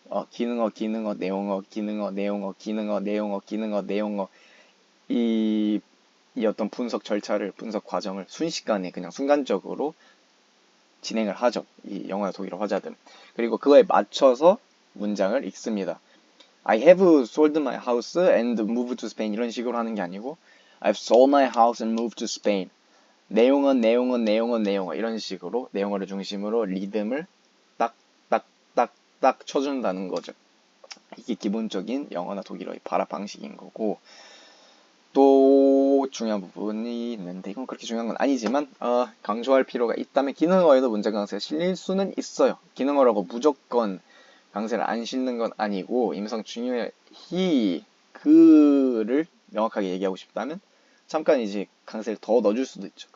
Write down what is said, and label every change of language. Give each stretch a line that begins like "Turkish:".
Korean: 기능어, 내용어, 기능어, 내용어, 기능어, 내용어, 기능어, 내용어 이 어떤 분석 절차를 분석 과정을 순식간에 그냥 순간적으로 진행을 하죠. 이 영어나 독일어 화자들은. 그리고 그거에 맞춰서 문장을 읽습니다.
English: I have sold my house and moved to Spain
Korean: 이런 식으로 하는 게 아니고
English: I've sold my house and moved to Spain
Korean: 내용어 이런 식으로 내용어를 중심으로 리듬을 딱 쳐준다는 거죠. 이게 기본적인 영어나 독일어의 발화 방식인 거고 또 중요한 부분이 있는데 이건 그렇게 중요한 건 아니지만 강조할 필요가 있다면 기능어에도 문장 강세가 실릴 수는 있어요. 기능어라고 무조건 강세를 안 싣는 건 아니고 임상 중요해 그를 명확하게 얘기하고 싶다면 잠깐 이제 강세를 더 넣어줄 수도 있죠.